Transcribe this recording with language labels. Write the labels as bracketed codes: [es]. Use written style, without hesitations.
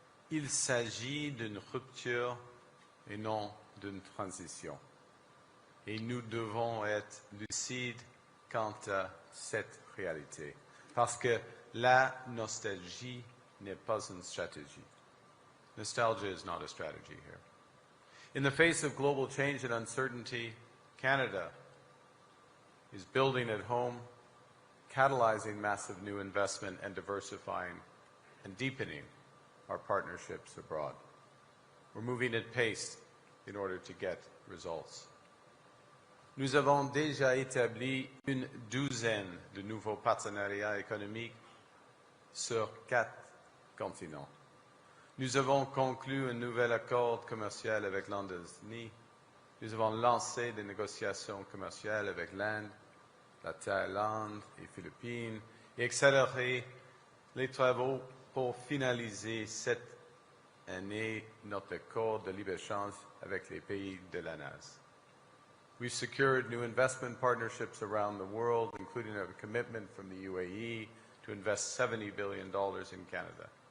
[fr] Il s'agit d'une rupture et non d'une transition. Et nous devons être lucides quant à cette réalité, parce que la nostalgie n'est pas une stratégie. [en] Nostalgia is not a strategy here. In the face of global change and uncertainty, Canada is building at home, catalyzing massive new investment and diversifying and deepening our partnerships abroad. We're moving at pace in order to get results. [fr] Nous avons déjà établi une douzaine de nouveaux partenariats économiques sur 4 continents. Nous avons conclu un nouvel accord commercial avec l'Indonésie. Nous avons lancé des négociations commerciales avec l'Inde, la Thaïlande et les Philippines et accéléré les travaux pour finaliser cette année notre accord de libre-échange avec les pays de la NAS. [en] We've secured new investment partnerships around the world, including a commitment from the UAE to invest $70 billion in Canada.